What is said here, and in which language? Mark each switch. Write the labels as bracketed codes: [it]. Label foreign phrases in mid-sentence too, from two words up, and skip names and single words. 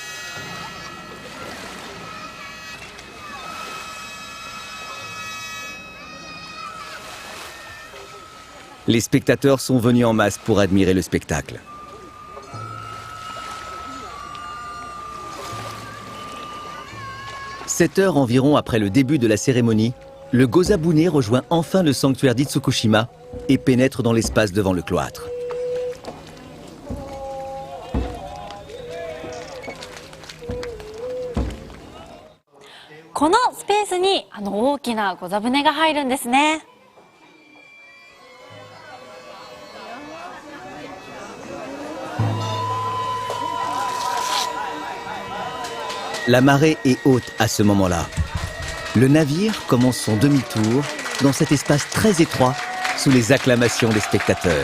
[fr] Les spectateurs sont venus en masse pour admirer le spectacle. 7 heures environ après le début de la cérémonie, le Gozabune rejoint enfin le sanctuaire d'Itsukushima et pénètre dans l'espace devant le cloître. [ja] このスペースに大きな御座船が入るんですね。 [fr] La marée est haute à ce moment-là. Le navire commence son demi-tour dans cet espace très étroit sous les acclamations des spectateurs.